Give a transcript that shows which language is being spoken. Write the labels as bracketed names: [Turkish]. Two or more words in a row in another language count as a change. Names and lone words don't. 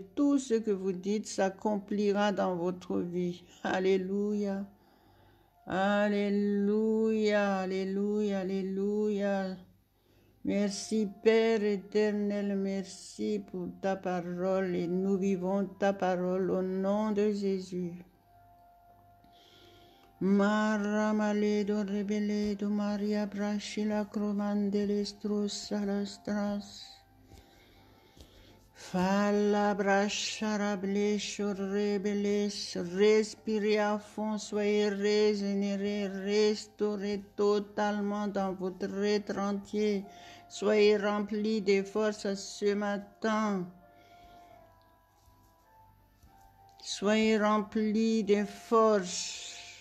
[French] Tout ce que vous dites s'accomplira dans votre vie. Alléluia. Alléluia, alléluia, alléluia. Merci Père éternel, merci pour ta parole et nous vivons ta parole au nom de Jésus. Maramaledo rebeledo Maria brachila cromandelestros salastras. Falla bracharables rebeles, respirez à fond, soyez régénérés, restaurés totalement dans votre être entier. Soyez remplis de force ce matin. Soyez remplis de force.